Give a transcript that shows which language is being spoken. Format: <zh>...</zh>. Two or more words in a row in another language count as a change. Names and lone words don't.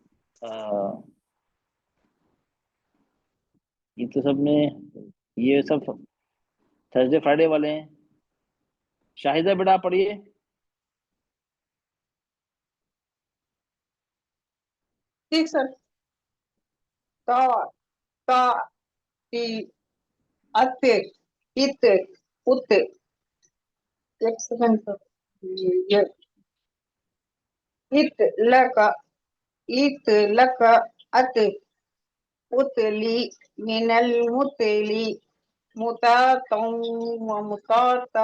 <hi>ये तो सब में ये सब थर्सडे फ्राइडे वाले हैं। शाहिदा बेटा आप पढ़िए। ठीक सर। त ता ती अत इत उत। एक सेकंड सर। ये इत लक अत उतली मिनल मुतली मुतातौ व मुताता।</hi>